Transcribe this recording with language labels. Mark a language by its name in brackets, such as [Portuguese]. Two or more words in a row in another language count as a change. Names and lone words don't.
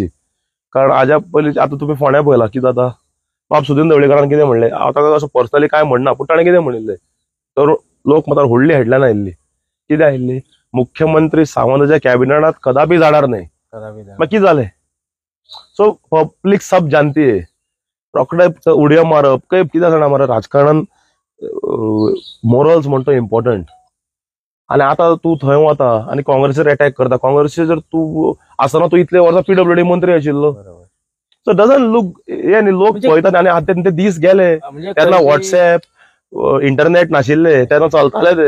[Konkani] कारण हाज्या पयलीं आतां तुमी फोंड्या पळयलां कितें जाता. बाब सुदीन ढवळीकरान कितें म्हणलें, हांव ताका असो पर्सनली काय म्हणना, पूण ताणें कितें म्हणिल्लें तर लोक मात्र व्हडली हेडलायन आयिल्ली. कितें आयिल्ली? [Marathi] मुख्यमंत्री सावंताच्या कॅबिनेटात कदापि जाणार नाही. [Konkani] मागीर कितें जालें? सो [Hindi] पब्लीक सब जानती है. [Konkani] रोखडें उडयो मारप काय कितें जाणा मरे राजकारणान मोरल्स म्हणटा इम्पॉर्टंट. आनी आतां तूं थंय वता आनी काँग्रेसीर अटॅक करता. काँग्रेसीचे जर तूं आसतना तूं इतले वर्सां PWD मंत्री आशिल्लो. [English] so doesn't look [Konkani] हे न्ही लोक पळयतात. आनी आतां ते दीस गेले तेन्ना व्हॉट्सएप इंटरनेट नाशिल्ले तेन्ना चलताले ते.